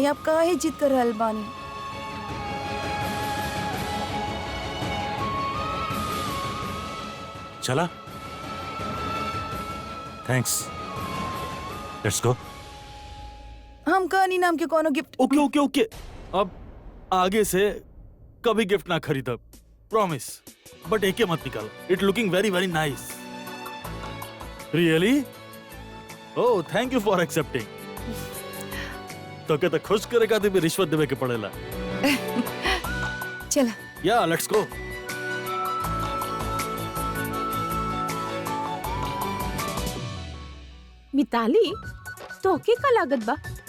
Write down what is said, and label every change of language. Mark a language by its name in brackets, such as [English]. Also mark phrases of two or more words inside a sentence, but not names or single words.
[Bhojpuri] आप काहे जिद कर रहल बानी? चला? [English] Thanks, let's go. [Bhojpuri] हम कहानी नाम के कोनो गिफ्ट [English] okay okay okay, [Bhojpuri] अब आगे से कभी गिफ्ट ना खरीदा, प्रॉमिस। बट एके मत निकालो, [English] It looking very very nice. Really? Oh, thank you for accepting. [Bhojpuri] तो के तो खुश करेगा तो भी रिश्वत देवे के पड़ेला। चला। [English] Yeah, let's go. [Bhojpuri] मिताली, तोके का लागत बा?